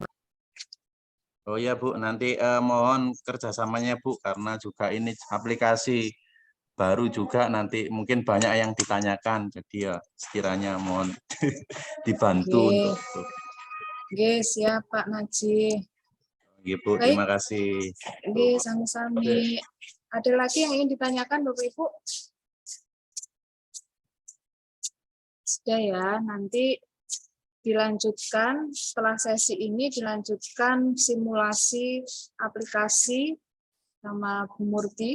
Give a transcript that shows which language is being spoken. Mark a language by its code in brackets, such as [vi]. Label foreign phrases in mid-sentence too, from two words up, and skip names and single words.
[id] Oh ya Bu, nanti mohon kerjasamanya Bu, karena juga ini aplikasi baru juga, nanti mungkin banyak yang ditanyakan, jadi ya sekiranya mohon dibantu Nggih. untuk. Nggih, siap Pak Najih. Nggih Bu, Baik. terima kasih. [jv] Nggih, sami-sami. [id] Ada lagi yang ingin ditanyakan Bapak Ibu? Sudah ya, nanti dilanjutkan setelah sesi ini, dilanjutkan simulasi aplikasi sama Bu Murti.